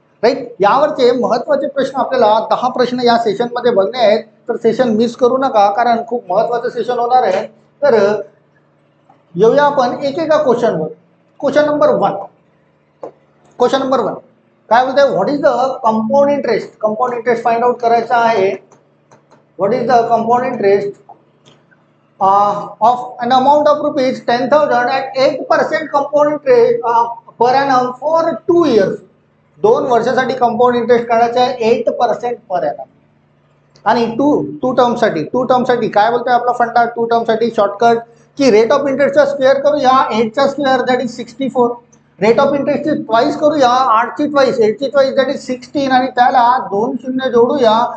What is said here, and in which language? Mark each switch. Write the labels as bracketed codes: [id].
[mr] Right, यावरचे महत्त्वाचे प्रश्न आपल्याला 10 प्रश्न या सेशनमध्ये बघणे आहेत. तर सेशन मिस करू नका, कारण खूप महत्त्वाचं सेशन होणार आहे. तर येऊया आपण एकेका क्वेश्चनवर. [en] question number 1 [mr] काय बोलतोय, [en] What is the compound interest. Compound interest find out करायचा आहे. What is the compound interest of an amount of rupees 10,000 at 8% compound interest per annum for 2 years. [mr] 2 वर्षासाठी कंपाऊंड इंटरेस्ट काढायचा आहे 8% पर annum. आणि to टर्मसाठी काय बोलतोय आपला फंडा. टू टर्मसाठी शॉर्टकट की रेट ऑफ इंटरेस्टचा स्क्वेअर करूया 8चा square that is 64. Rate of इंटरेस्टची twice करूया 8ची ट्वाईस दॅट इज 16 आणि त्याला 2 शून्य जोडूया.